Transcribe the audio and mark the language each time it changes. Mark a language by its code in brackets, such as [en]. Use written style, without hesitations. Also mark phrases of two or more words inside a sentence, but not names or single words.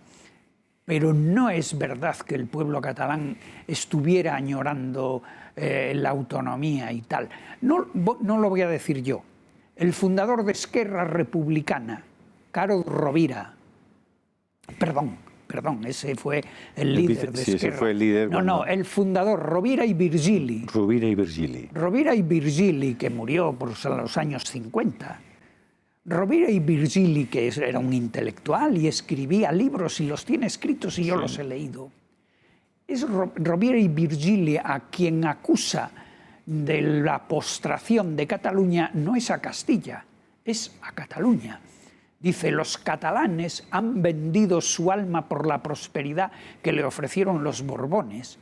[es] Pero no es verdad que el pueblo catalán estuviera añorando la autonomía y tal. No lo voy a decir yo. El fundador de Esquerra Republicana, Carod Rovira, perdón, ese fue el líder de Sí, Esquerra. ese fue el líder. No, el fundador, Rovira i Virgili. Rovira i Virgili. Rovira i Virgili, que murió por los años 50. Rovira i Virgili, que era un intelectual y escribía libros y los tiene escritos y yo los he leído. Es Rovira i Virgili a quien acusa de la postración de Cataluña, no es a Castilla, es a Cataluña. Dice, los catalanes han vendido su alma por la prosperidad que le ofrecieron los Borbones.